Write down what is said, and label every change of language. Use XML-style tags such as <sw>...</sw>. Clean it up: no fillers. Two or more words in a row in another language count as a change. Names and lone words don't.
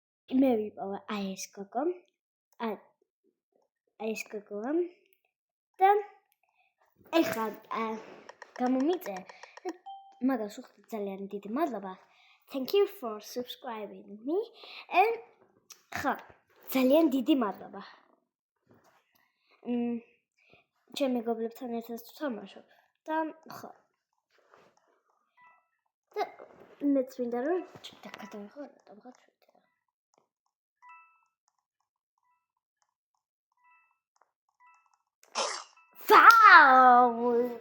<ka>მე ვიპოვა აი ეს გოგო და ეხლა გამომიწე მაგას უხდი ძალიან დიდი მადლობა.</ka> <en>Thank you for subscribing me and</en> <ka>ხო ძალიან დიდი მადლობა. ჩემ მეგობრებთან ერთად ვთამაშობ და ხო და მეც მინდა რომ გადავიღო რატომღაც ვიდეო. ვაუ!</ka>